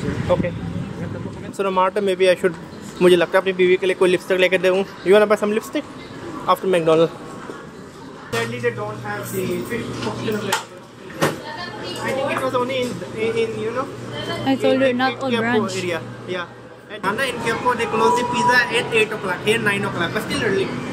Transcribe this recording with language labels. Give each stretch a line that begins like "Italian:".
English: Okay. So no matter, maybe I should.
Hindi: मुझे लगता है अपनी बीवी के लिए कोई लिपस्टिक लेके दूँ।
English: You wanna buy some lipstick after McDonald's? Sadly, they don't have the fish option available. I think it was only in you know. I told you not all branch. Area. Yeah. And in Campo they close the pizza at 8 o'clock. Here 9 o'clock, but still early.